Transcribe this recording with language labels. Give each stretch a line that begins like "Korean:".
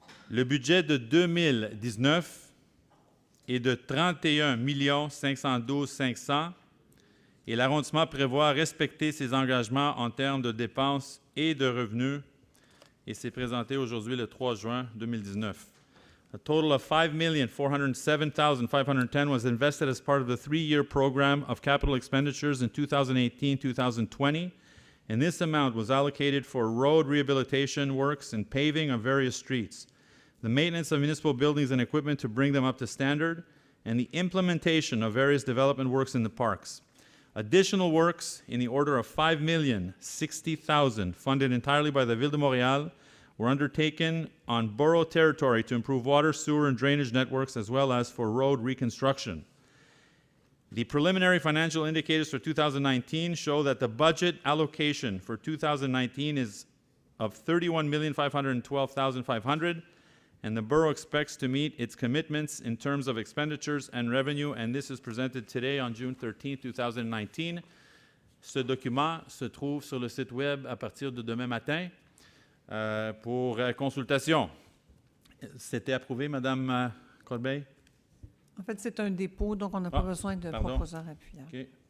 French: Le budget de 2019 est de 31 512 500 et l'arrondissement prévoit respecter ses engagements en termes de dépenses et de revenus, et c'est présenté aujourd'hui le 3 juin 2019.
English: A total of $5,407,510 was invested as part of the 3-year program of capital expenditures in 2018-2020, and this amount was allocated for road rehabilitation works and paving of various streets, the maintenance of municipal buildings and equipment to bring them up to standard, and the implementation of various development works in the parks. Additional works in the order of $5,060,000 funded entirely by the Ville de Montréal were undertaken on borough territory to improve water, sewer, and drainage networks, as well as for road reconstruction. The preliminary financial indicators for 2019 show that the budget allocation for 2019 is of $31,512,500, and the borough expects to meet its commitments in terms of expenditures and revenue, and this is presented today on June 13, 2019.
French: Ce document se trouve sur le site web à partir de demain matin pour consultation. C'était approuvé, Madame Corbeil? En fait, c'est un dépôt, donc on n'a pas besoin de proposeur appuyant.
English: Okay.